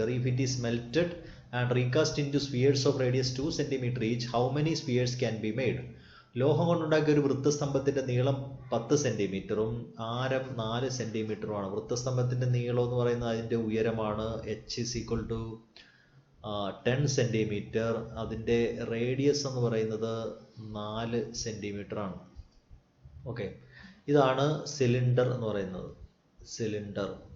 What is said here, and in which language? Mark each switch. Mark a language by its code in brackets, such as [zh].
[en] If it is melted and recast into spheres of radius 2 cm each, how many spheres can be made? [ml] ലോഹം കൊണ്ടുണ്ടാക്കിയ ഒരു വൃത്തസ്തംഭത്തിന്റെ നീളം 10 സെന്റിമീറ്ററും ആരം 4 സെന്റിമീറ്ററുമാണ്. വൃത്തസ്തംഭത്തിന്റെ നീളം എന്ന് പറയുന്നത് അതിന്റെ ഉയരമാണ്. [en] H is equal to 10 centimetre. [ml] അതിന്റെ റേഡിയസ് എന്ന് പറയുന്നത് 4 സെന്റിമീറ്റർ ആണ്. ഓക്കെ, ഇതാണ് സിലിണ്ടർ എന്ന് പറയുന്നത്. സിലിണ്ടർ.